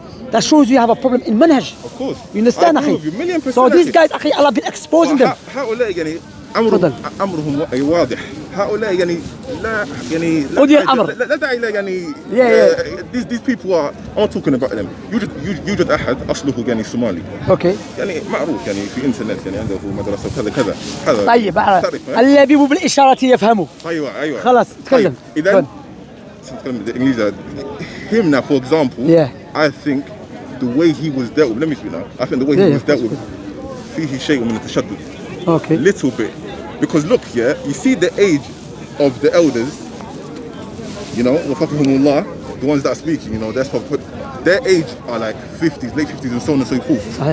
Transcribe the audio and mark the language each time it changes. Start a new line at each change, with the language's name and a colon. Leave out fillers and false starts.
English: That shows you have a problem in manhaj. Of course. You understand, I agree with you, 1,000,000%. So these guys, Allah been exposing them.
Arabic: هؤلاء يعني أمرهم واضح. هؤلاء يعني أولي الأمر. لا داعي يعني
English: these people are I'm talking about them.
Arabic: يوجد أحد أصله يعني صومالي.
English: Okay.
Arabic: يعني معروف يعني في انترنت يعني عنده مدرسة كذا كذا. هذا طيب الذي بالإشارة يفهمه. أيوة. خلاص تكلم. إذا تتكلم بالإنجليزي.
English: Him now, for example, I think the way he was dealt with, let me speak now. I think the way he was dealt with,
Arabic: فيه شيء من التشدد.
English: Okay. Little bit. Because look, you see the age of the elders,
Arabic: وفقهمullah,
English: the ones that are speaking, that's what their age are like 50s, late 50s and so on and so forth.